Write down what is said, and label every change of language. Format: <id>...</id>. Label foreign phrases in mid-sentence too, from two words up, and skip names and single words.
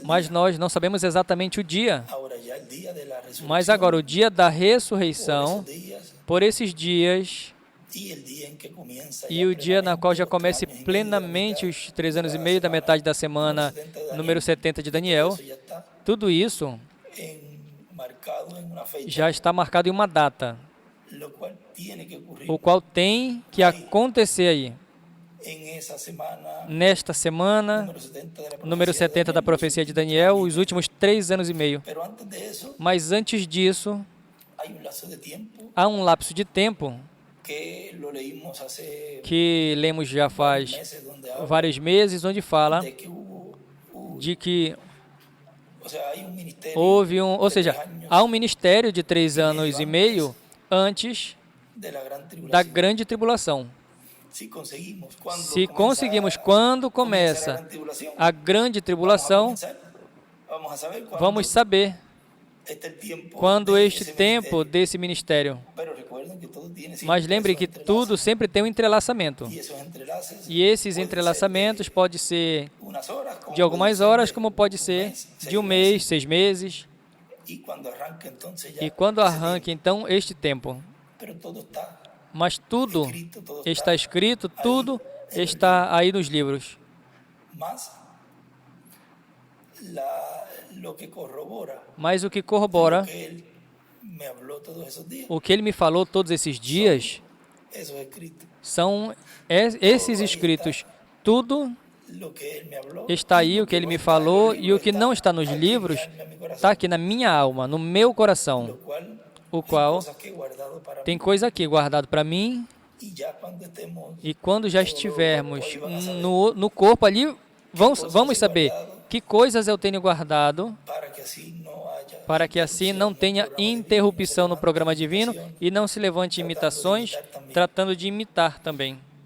<pt>Mas</pt> <es>día.</es> <pt>nós não sabemos exatamente o dia.</pt> <es>Ahora ya el día de la resurrección,</es> <pt>Mas agora, o dia da por ressurreição,</pt> <es>esos días,</es> <pt>por esses dias,</pt> <es>y el día en que comienza</es> <pt>e</pt> <es>ya</es> <pt>o dia na qual já</pt> <es>plenamente</es> <pt>comece</pt> <es>los 3 años y medio de la</es> <pt>plenamente</pt> <es>mitad</es> <pt>os 3 anos e</pt> <es>de</es> <pt>meio da</pt> <es>semana,</es> <pt>metade da semana, número 70 de Daniel,</pt> <es>eso ya está</es> <pt>tudo isso</pt> <es>marcado en una fecha,</es> <pt>já está marcado em uma data,</pt> <es>lo cual tiene que ocurrir</es> <pt>o qual tem que acontecer aí.</pt> <es>en esa semana</es> <pt>Nesta semana,</pt> <es>número 70</es> <pt>número 70 da profecia de Daniel, os últimos 3 anos e meio.</pt> <es>Pero antes de eso,</es> <pt>Mas antes disso,</pt> <es>hay un lapso de tiempo</es> <pt>há um lapso de tempo</pt> <es>que lo leímos hace</es> <pt>que lemos já faz</pt> <es>meses, donde habla</es> <pt>vários meses, onde fala</pt> <es>de que hubo,</es> <pt>de que</pt> <es>o sea, hay un ministerio</es> <pt>houve ou</pt> <es>de</es> <pt>seja,</pt> <es>3 años</es> <pt>há um ministério de 3 anos e meio antes</pt> <es>de la gran</es> <pt>da</pt> <es>tribulación.</es> <pt>grande tribulação.</pt> <es>Si conseguimos, cuando</es> <pt>Se conseguimos, quando começa a grande tribulação,</pt> <es>vamos a saber cuándo</es> <pt>vamos saber</pt> <es>este tiempo</es> <pt>quando</pt> <es>de este ese</es> <pt>tempo</pt> <es>ministerio.</es> <pt>desse ministério.</pt> <es>Pero recuerden que todo tiene siempre</es> <pt>Mas lembre</pt> <es>esos</es> <pt>que</pt> <es>entrelaces.</es> <pt>tudo sempre tem um entrelaçamento.</pt> <es>Y esos entrelaces</es> <pt>E esses</pt> <es>pueden</es> <pt>entrelaçamentos</pt> <es>ser</es> <pt>pode ser</pt> <es>de unas horas, como</es> <pt>de algumas</pt> <es>pueden ser</es> <pt>horas,</pt> <es>de</es> <pt>como</pt> <es>un</es> <pt>pode ser</pt> <es>mes,</es> <pt>de um mês, 6 meses.</pt> <es>Y cuando arranque, entonces ya</es> <pt>E quando</pt> <es>ese</es> <pt>arranque, então, este tempo.</pt> <es>tiempo. Pero todo está</es> <pt>Mas tudo</pt> <es>escrito, todo</es> <pt>está escrito, tudo está aí nos livros.</pt> <es>más lo que corrobora</es> <pt>Mas o que corrobora</pt> <es>lo que él me habló todos esos días,</es> <pt>o que ele me falou todos esses dias</pt> <es>eso es escrito.</es> <pt>são esses escritos. Tudo</pt> <es>Lo que él me habló,</es> <pt>está aí,</pt> <es>y lo</es> <pt>o que ele</pt> <es>no</es> <pt>me</pt> <es>está en los</es> <pt>falou, e o</pt> <es>libros</es> <pt>que não está nos</pt> <es>aquí en mi</es> <pt>livros</pt> <es>alma, en mi corazón,</es> <pt>está aqui na minha alma, no meu coração,</pt> <es>lo cual</es> <pt>o</pt> <es>hay</es> <pt>qual</pt> <es>cosas que he guardado para</es> <pt>tem</pt> <es>mí.</es> <pt>coisa aqui guardado para mim,</pt> <es>Y ya cuando estemos</es> <pt>e quando já estivermos no corpo ali, vamos saber que coisas eu tenho guardado, para que assim não tenha interrupção no programa divino e não se levante imitações, tratando de imitar também.</pt>